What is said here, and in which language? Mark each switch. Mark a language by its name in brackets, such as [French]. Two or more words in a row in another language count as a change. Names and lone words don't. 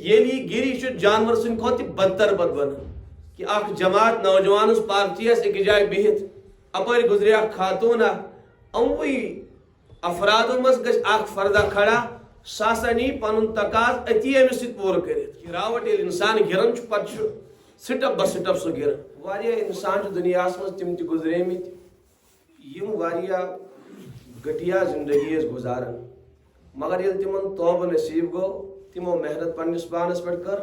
[Kashmiri] یلی گری جانور سن کھت بدتر پت بنان کہ اخ جماعت نوجوان پارٹی ایک جائے بہت اپر گزرے اخ خاتون اموی افرادوں مز گژھِ اخ فردہ کھڑا سہ ہسا نی پن تقاض اتی امس سۭتۍ پوٗرٕ کٔرِتھ گراوٹ ییٚلہِ انسان گران چھُ پتہٕ چھُ سٹپ بہ سٹپ سُہ گران واریاہ انسان چھِ دُنیاہس منٛز تِم تہِ گُزریمٕتۍ یِم واریاہ گٹیا زندگی ٲسۍ گُزاران مگر ییٚلہِ تِمن توبہٕ نصیٖب گوٚو تِمو محنت پننس پانس پٮ۪ٹھ کٔر